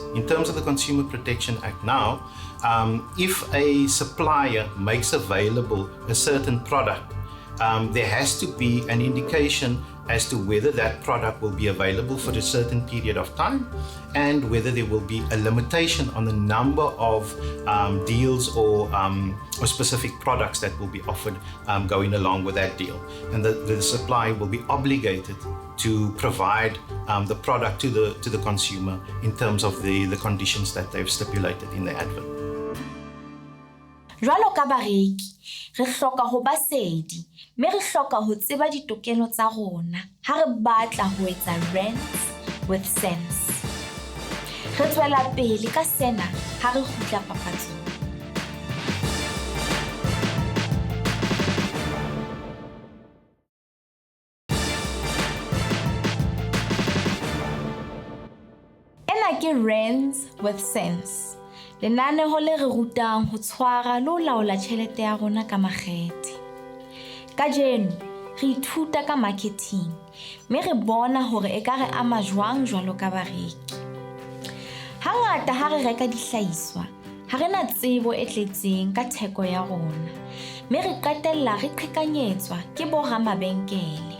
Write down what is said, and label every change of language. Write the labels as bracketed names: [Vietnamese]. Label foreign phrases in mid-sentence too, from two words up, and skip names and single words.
[English] In terms of the Consumer Protection Act now, if a supplier makes available a certain product, there has to be an indication as to whether that product will be available for a certain period of time and whether there will be a limitation on the number of deals or specific products that will be offered going along with that deal. And the supplier will be obligated to provide the product to the consumer in terms of the conditions that they've stipulated in the advert. [Southern Sotho] Jwalo ka bareki, re hloka ho ba sedi, mme re hloka ho tseba ditokelo tsa rona ha re batla ho etsa Rands with sense. Re tswela pele ka sena ha re kgutla papatsong. Ena ke Rands with sense. Lenaneo le re rutang ho tshwara le ho laola tjhelete ya rona ka makgethe. Kajeno, re ithuta ka marketing, mme re bona hore e ka re ama jwang jwalo ka bareki. Hangata ha re reka dihlahiswa, ha re na tsebo e tletseng ka theko ya rona, mme re qetella re qhekanyetswa ke bo ramabenkele.